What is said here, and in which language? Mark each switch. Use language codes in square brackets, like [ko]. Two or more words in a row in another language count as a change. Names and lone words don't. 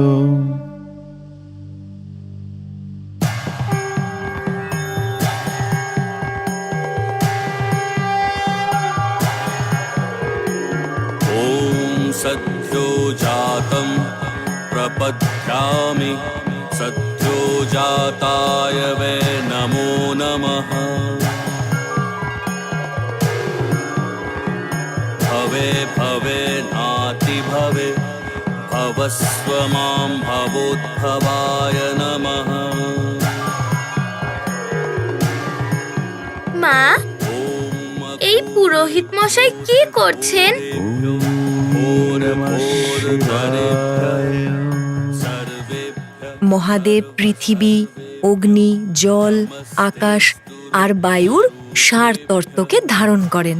[sa] ॐ सद्यो जातं प्रपद्यामि सद्यो जाताय वै नमो नमः। भवे भवे नाति भवे भवस्व मां भवोद्भवाय नमः। [bn] মা, এই পুরোহিত মশাই কি করছেন? মহাদেব পৃথিবী, অগ্নি, জল, আকাশ আর বায়ুর সার তত্ত্বকে ধারণ করেন।